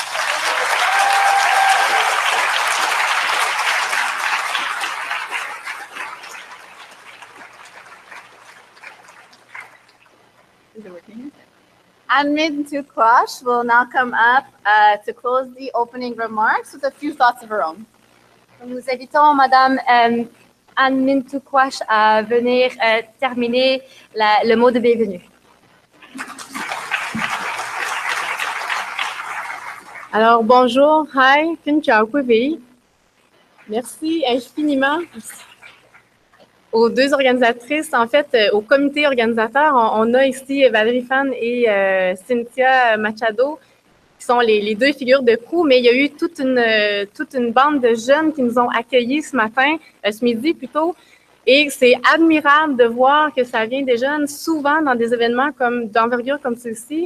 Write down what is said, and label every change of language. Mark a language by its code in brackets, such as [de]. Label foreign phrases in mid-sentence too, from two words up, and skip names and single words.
[en] And Minh Thu Quach will now come up to close the opening remarks with a few thoughts of her own. [fr] Nous invitons Madame Minh Thu Quach à venir terminer le mot de bienvenue. Alors, bonjour, [vi] hi, xin chào quý vị. [fr] Merci infiniment aux 2 organisatrices. En fait, au comité organisateur, on a ici Valérie Fan et Cynthia Machado, qui sont les 2 figures de proue, mais il y a eu toute une bande de jeunes qui nous ont accueillis ce matin, ce midi plutôt, et c'est admirable de voir que ça vient des jeunes, souvent dans des événements d'envergure comme ceci.